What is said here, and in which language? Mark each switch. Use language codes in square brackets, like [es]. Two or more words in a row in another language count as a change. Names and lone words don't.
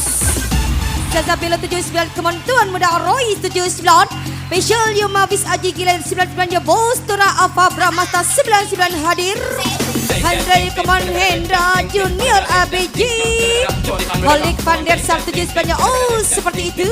[id] Zaza Belo 79 Kemon Tuan Muda Roy 79. Special Yumabis Aji Gilen 99 Bos Tura Alfa Bramasta 99 hadir. Handrai Kemon Hendra Junior ABG. Holik Pandersar 79. Oh, seperti itu.